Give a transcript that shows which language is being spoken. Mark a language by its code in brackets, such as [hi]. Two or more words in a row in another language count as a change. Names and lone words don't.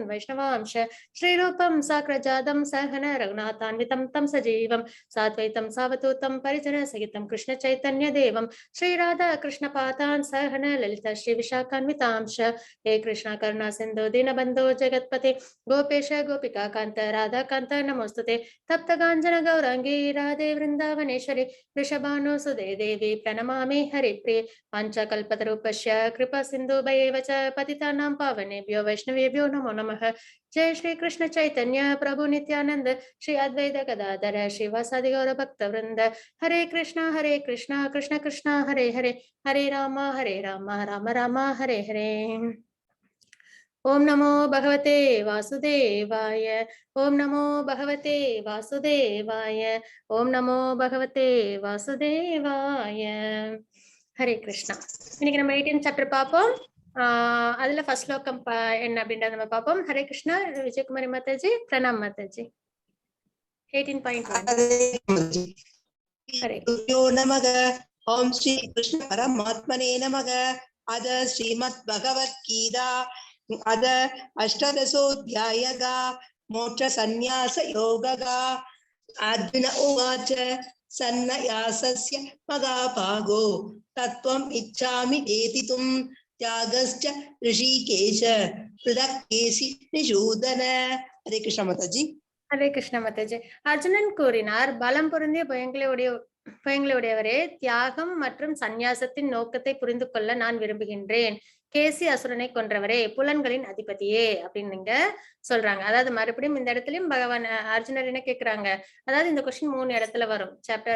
[sa] वैष्णवांश श्रीरूपं साग्रजातं सहन रघुनाथान्वितं तं सजीवं साद्वैतं सावधूतं परिजन सहितं कृष्ण चैतन्य देवं श्रीराधा कृष्ण पादान् सहन ललिता श्री विशाखान्वितांश्च हे कृष्ण करुणा सिन्धो दीनबन्धो जगत्पते गोपेश गोपिका कांत राधा कांत नमोस्तुते तप्त कांचन गौरांगी राधे वृंदावनेश्वरी वृषभानु सुदे देवी प्रणमामि हरिप्रिये पांचकल्पतरूपस्य कृपा सिन्धुभैव च पतितानां पावनेभ्यो वैष्णवेभ्यो नमो नमः. जय श्री कृष्ण चैतन्य प्रभु नित्यानंद श्री अद्वैत गदाधर श्रीवासादि गौर भक्त वृंद. हरे कृष्णा कृष्ण कृष्ण हरे हरे हरे राम राम राम हरे हरे. ओम नमो भगवते वासुदेवाय. ओम नमो भगवते वासुदेवाय. ओम नमो भगवते वासुदेवाय. हरे कृष्णा. [ta] இன்னைக்கு நம்ம 18th சாப்டர் பார்ப்போம். அதுல ஃபர்ஸ்ட் ஸ்லோகம் என்ன அப்படின்றத நம்ம பார்ப்போம். ஹரே கிருஷ்ணா. விஜயகுமாரி மாதாஜி, பிரணாம் மாதாஜி. 18.1. ஹரே [sa] नमः ओम् श्री कृष्ण परमात्मने नमः. अथ श्रीमद् भगवद्गीता अद अष्टादशोऽध्यायः मोक्ष संन्यास योगः. अर्जुन उवाच सन्न्यासस्य महाभागो तत्त्वम् इच्छामि वेदितुं त्यागश्च ऋषिकेश पृथक् केसि निषूदन. [hi] हरे कृष्ण माताजी. [ta] ஹரே கிருஷ்ண மாதாஜி. அர்ஜுனன் கூறினார், பலம் பொருந்திய பயங்களுடையவரே, தியாகம் மற்றும் சந்நியாசத்தின் நோக்கத்தை புரிந்து கொள்ள நான் விரும்புகின்றேன். கேசி அசுரனை கொன்றவரே, புலன்களின் அதிபதியே அப்படின்னு நீங்க சொல்றாங்க. அதாவது மறுபடியும் இந்த இடத்துலயும் பகவான் அர்ஜுனர் என்ன கேக்குறாங்க, அதாவது இந்த கொஸ்டின் 3 இடத்துல வரும்.